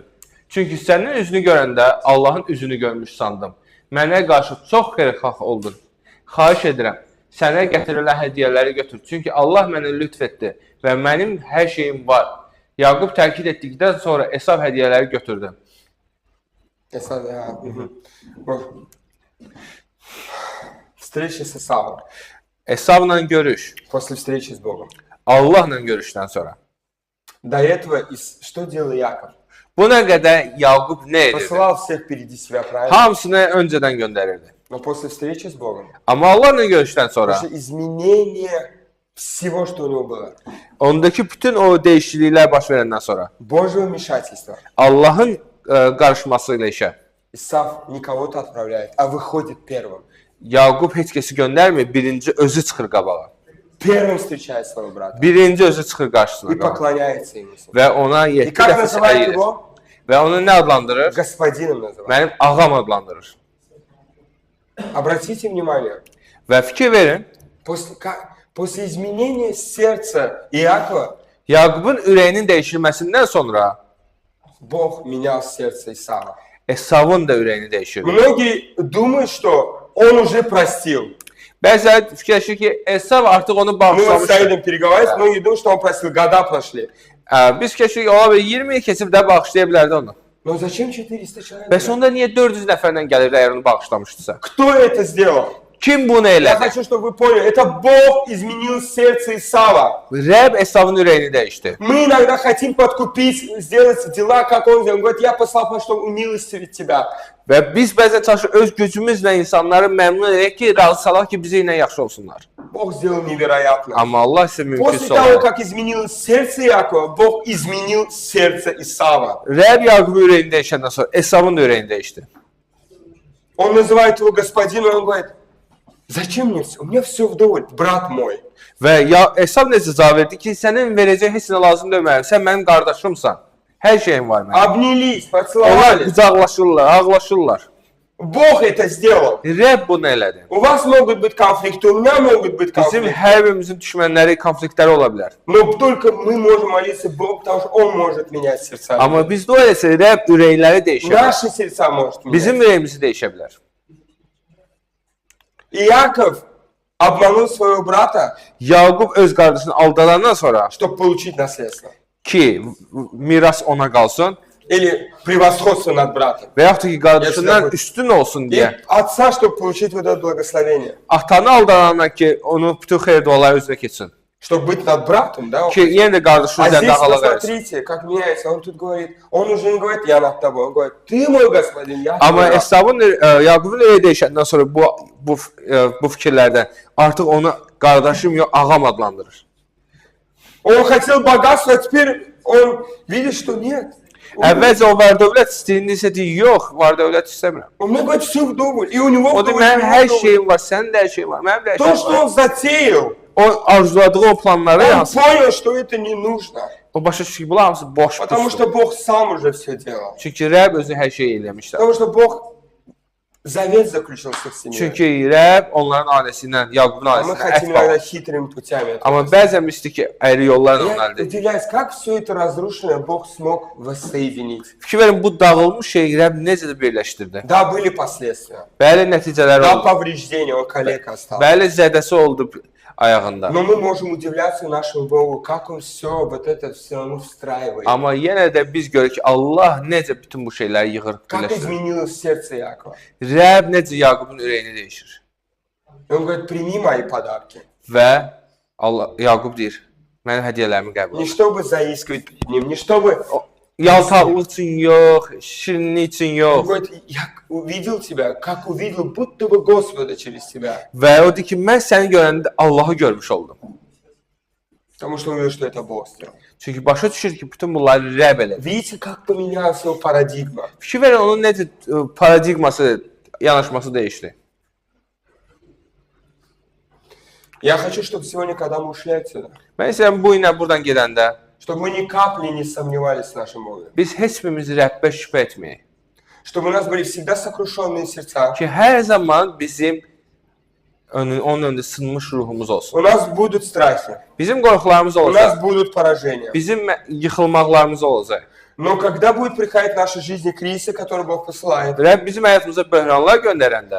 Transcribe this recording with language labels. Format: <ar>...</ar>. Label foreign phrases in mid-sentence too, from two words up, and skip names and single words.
<az>Çünki sənin üzünü görəndə Allahın üzünü görmüş sandım. Mənə qarşı çox xeyirxah oldun. Xahiş edirəm, sənə gətirilən hədiyyələri götür. Çünki Allah mənə lütf etdi və mənim hər şeyim var. Yaqub təkid etdikdən sonra Esav hədiyyələri götürdü.</az> <ru>Встреча с Исавом.</ru> <az>Esavla görüş.</az> <ru>После встречи с Богом.</ru> <az>Allahla görüşdən sonra.</az> <ru>До этого что делал Яков?</ru> <az>Buna qədər Yaqub nə edirdi?</az> <ru>Посылал всех впереди себя, правильно?</ru> <az>Hamısını öncədən göndərirdi.</az> <ru>Но после встречи с Богом,</ru> <az>Amma Allahla görüşdən sonra</az> <ru>после изменения всего, что у него было,</ru> <az>ondakı bütün o dəyişikliklər baş verəndən sonra</az> <ru>Божьего вмешательства,</ru> <az>Allahın qarışması ilə işə</az> <ru>Исав не кого-то отправляет, а выходит первым.</ru> <az>Yaqub heç kəsi göndərmir, birinci özü çıxır qabağa.</az> <ru>Первым встречает своего брата</ru> <az>Birinci özü çıxır qarşısına</az> <ru>и поклоняется ему.</ru> <az>və ona</az> <ru>И 7 как</ru> <az>dəfə</az> <ru>называет</ru> <az>əyilir.</az> <ru>его?</ru> <az>Və onu nə adlandırır?</az> <ru>Господином называет.</ru> <az>Mənim ağam adlandırır.</az> <ru>Обратите внимание,</ru> <az>Və fikir verin,</az> <ru>после изменения сердца Иакова,</ru> <az>Yaqubun ürəyinin dəyişilməsindən sonra</az> <ru>Бог менял сердце Исава.</ru> <az>Esavın da ürəyini dəyişir.</az> <ru>Многие думают, что он уже простил.</ru> <az>Bəzən fikirləşir ki, Esav artıq onu</az> <ru>Мы вот с</ru> <az>bağışlamışdır.</az> <ru>Саидом переговаривались, многие думают, что он простил, года прошли.</ru> <az>Biz fikirləşirik ki, ola bilər 20 il keçib də bağışlaya bilərdi onu.</az> <ru>Но зачем 400 человек?</ru> <az>Bəs onda niyə 400 nəfərlə gəlirdi əgər onu bağışlamışdısa?</az> <ru>Кто это сделал?</ru> <az>Kim bunu</az> <ru>Я</ru> <az>elədi?</az> <ru>хочу, чтобы вы поняли, это Бог изменил сердце Исава.</ru> <az>Rəbb Esavın ürəyini dəyişdi.</az> <ru>Мы иногда хотим подкупить, сделать дела, как он сделал. Он говорит, я послал, чтобы умилостивить тебя.</ru> <az>Və biz bəzən çalışırıq öz gücümüzlə insanları məmnun edək ki, razı salaq ki, bizə ilə yaxşı olsunlar.</az> <ru>Bог сделал невероятно.</ru> <az>Amma Allah isə</az> <ru>После</ru> <az>mümkünsə</az> <ru>того,</ru> <az>olur.</az> <ru>как изменилось сердце Иакова, Бог изменил сердце Исава.</ru> <az>Rəbb Yaqubun ürəyini dəyişəndən sonra Esavın da ürəyini dəyişdi.</az> <ru>Он называет его господином, он говорит, зачем мне все? У меня все вдоволь, брат мой.</ru> <az>Və ya Esav necə cavab verdi ki, sənin verəcək heç nə lazım deyil mənim. Sən mənim qardaşımsan. Hər şeyim var mənim.</az> <ru>Обнялись,</ru> <az>Onlar</az> <ru>поцеловались.</ru> <az>qucaqlaşırlar, ağlaşırlar.</az> <ru>Bог это сделал.</ru> <az>Rəbb bunu elədi.</az> <ru>У вас могут быть конфликты, у меня могут быть</ru> <az>Bizim</az> <ru>конфликты.</ru> <az>hər birimizin düşmənləri, konfliktləri ola bilər.</az> <ru>Но только мы можем молиться Богу, потому что Он может менять сердца.</ru> <az>Amma biz dua etsək, Rəbb ürəkləri dəyişə bilər.</az> <ru>Наши сердца может менять.</ru> <az>Bizim ürəyimizi dəyişə bilər.</az> <ru>Иаков обманул своего брата,</ru> <az>Yaqub öz qardaşını aldadandan sonra</az> <ru>чтобы получить наследство.</ru> <az>ki, miras ona qalsın</az> <ru>Или prевосходство над братом.</ru> <az>və yaxud da ki, qardaşından Yaşlı- üstün olsun</az> <ru>И</ru> <az>deyə</az> <ru>отца, чтобы получить вот это благословение.</ru> <az>atanı aldadandan ki, onu bütün xeyir duaları özünə keçsin.</az> <ru>Чтобы быть над братом, да?</ru> <az>Ki, yenə də qardaşı</az> <ru>А</ru> <az>üzərində</az> <ru>здесь</ru> <az>hala versin.</az> <ru>посмотрите, как меняется. Он тут говорит, он уже не говорит, я над тобой. Он говорит, ты мой господин, я твой</ru> <az>Amma</az> <ru>раб.</ru> <az>Esavın, Yaqubun ürəyi dəyişəndən sonra bu fikirlərdən artıq onu qardaşım yox, ağam adlandırır.</az> <ru>Он хотел богатства, а теперь он видит, что нет.</ru> <az>Əvvəlcə o var dövlət istəyirsə deyir, yox, var dövlət istəmirəm.</az> <ru>Он мне говорит, все вдоволь. И у него</ru> <az>O deyir,</az> <ru>вдоволь,</ru> <az>mənim</az> <ru>у него</ru> <az>hər</az> <ru>вдоволь.</ru> <az>şeyim var, sənin də hər şeyin var, mənim də hər</az> <ru>То,</ru> <az>şeyim</az> <ru>что</ru> <az>var.</az> <ru>он затеял,</ru> <az>O arzuladığı o planları</az> <ru>он</ru> <az>hansı?</az> <ru>понял, что это не нужно.</ru> <az>O başa düşür ki, bunlar hamısı boş</az> <ru>Потому</ru> <az>pulsdur.</az> <ru>что Бог сам уже все делал.</ru> <az>Çünki Rəbb özü hər şeyi eləmişdir.</az> <ru>Потому что Бог завет заключил со всеми.</ru> <az>Çünki Rəbb onların ailəsindən, Yaqubun</az> <ru>А мы</ru> <az>ailəsindən</az> <ru>хотим</ru> <az>ət</az> <ru>иногда</ru> <az>bağlı.</az> <ru>хитрыми путями. это</ru> <az>Amma bəzən biz istəyik ki, əyri yollarla onu</az> <ru>Я</ru> <az>əldə edik.</az> <ru>удивляюсь, как все это разрушенное Бог смог воссоединить.</ru> <az>Fikir verin, bu dağılmış şey Rəbb necə də birləşdirdi.</az> <ru>Да, были последствия.</ru> <az>Bəli nəticələri</az> <ru>Да,</ru> <az>oldu.</az> <ru>повреждения, он калека остался.</ru> <az>Bəli zədəsi oldu ayağında.</az> <ru>Но мы можем удивляться нашему Богу, как он все вот это все равно встраивает.</ru> <az>Amma yenə də biz görürük ki, Allah necə bütün bu şeyləri yığır,</az> <ru>Как</ru> <az>birləşdirir.</az> <ru>изменилось сердце Якова.</ru> <az>Rəbb necə Yaqubun ürəyini dəyişir.</az> <ru>И он говорит, прими мои подарки.</ru> <az>Və Allah Yaqub deyir, mənim hədiyyələrimi qəbul</az> <ru>Не</ru> <az>et.</az> <ru>чтобы заискивать перед ним, не чтобы...</ru> <az>Yaltaqlıq üçün yox, şirinlik üçün</az> <ru>Он</ru> <az>yox.</az> <ru>говорит, я увидел тебя, как увидел, будто бы Господа через тебя.</ru> <az>Və o deyir ki, mən səni görəndə Allahı görmüş oldum.</az> <ru>Потому что он увидел, что это Бог сделал.</ru> <az>Çünki başa düşür ki, bütün bunları Rəbb elədi.</az> <ru>Видите, как поменялась его парадигма.</ru> <az>Fikir verin, onun necə paradigması, yanaşması dəyişdi.</az> <ru>Я хочу, чтобы сегодня, когда мы ушли отсюда,</ru> <az>Mən istəyirəm bu ilə buradan gedəndə</az> <ru>чтобы мы ни капли не сомневались в нашем Боге.</ru> <az>biz heç birimiz Rəbbə şübhə etməyək.</az> <ru>Чтобы у нас были всегда сокрушенные сердца.</ru> <az>Ki, hər zaman bizim onun önündə sınmış ruhumuz olsun.</az> <ru>У нас будут страхи,</ru> <az>Bizim qorxularımız</az> <ru>у</ru> <az>olacaq.</az> <ru>нас будут поражения.</ru> <az>Bizim yıxılmaqlarımız olacaq.</az> <ru>Но когда будет приходить в нашей жизни кризисы, которые Бог посылает,</ru> <az>Rəbb bizim həyatımıza böhranlar göndərəndə</az>